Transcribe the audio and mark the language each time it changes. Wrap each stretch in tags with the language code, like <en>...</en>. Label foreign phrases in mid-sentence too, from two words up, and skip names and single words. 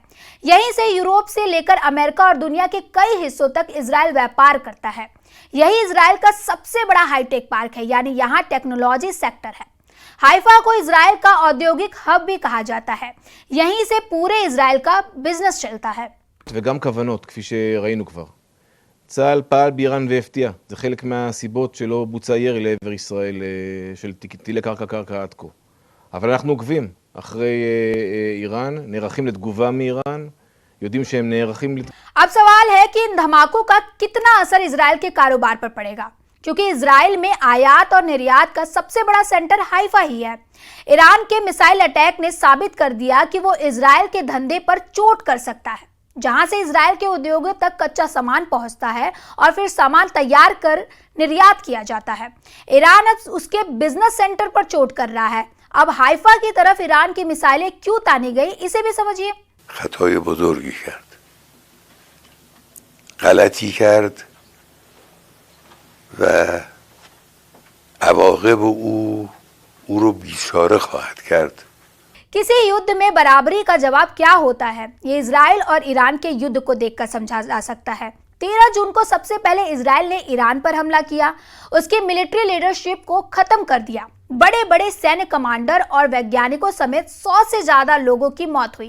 <hi>यहीं से यूरोप से लेकर अमेरिका और दुनिया के कई हिस्सों तक इजराइल व्यापार करता है। यही इजराइल का सबसे बड़ा</hi> <en>hi-tech park</en> <hi>है, यानी यहाँ</hi> <en>technology sector</en> <hi>है। हाइफा को इजराइल का औद्योगिक हब भी कहा जाता है। यहीं से पूरे इजराइल का बिजनेस चलता है।</hi> <he>וגם כוונות, כפי שראינו כבר. צה"ל פעל באיראן והפתיע. זה חלק מהסיבות שלא בוצע ירי לעבר ישראל של טילי קרקע עד כה. אבל אנחנו עוקבים אחרי איראן, נערכים לתגובה מאיראן.</he> <hi>अब सवाल है कि इन धमाकों का कितना असर इजराइल के कारोबार पर पड़ेगा, क्योंकि इजराइल में आयात और निर्यात का सबसे बड़ा सेंटर हाइफा ही है। ईरान के</hi> <en>missile attack</en> <hi>ने साबित कर दिया कि वो इजराइल के धंधे पर चोट कर सकता है। जहां से इजराइल के उद्योगों तक कच्चा सामान पहुंचता है और फिर सामान तैयार कर निर्यात किया जाता है। ईरान अब उसके</hi> <en>business center</en> <hi>पर चोट कर रहा है। अब हाइफा की तरफ ईरान की मिसाइलें क्यों तानी गई, इसे भी समझिए।</hi> <fa>خطای بزرگی کرد، غلطی کرد و عواقب او رو بیچاره خواهد کرد.</fa> <hi>किसी युद्ध में बराबरी का जवाब क्या होता है, ये इजराइल और ईरान के युद्ध को देखकर समझा जा सकता है। 13 जून को सबसे पहले इजराइल ने ईरान पर हमला किया, उसकी</hi> <en>military leadership</en> <hi>को खत्म कर दिया। बड़े बड़े सैन्य कमांडर और वैज्ञानिकों समेत 100 से ज्यादा लोगों की मौत हुई।</hi>